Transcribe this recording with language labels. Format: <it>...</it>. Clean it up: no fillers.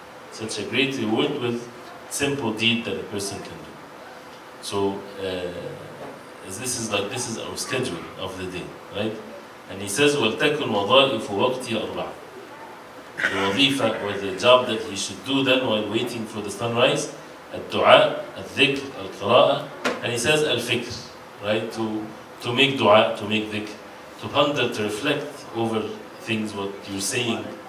<en>Such a great reward with simple deed that a person can do. So this is our schedule of the day, right? And he says</en> <ar>وَلْتَكُنْ وَظَائِفُ وَقْتِي أَرْبَعَ.</ar> <en>The wazifa, or the job that he should do then while waiting for the sunrise,</en> <ar>الدعاء, الذكر, القراءة,</ar> <en>and he says al-fikr, right? To make dua, to make dhikr, to ponder, to reflect over things, what you're saying.</en>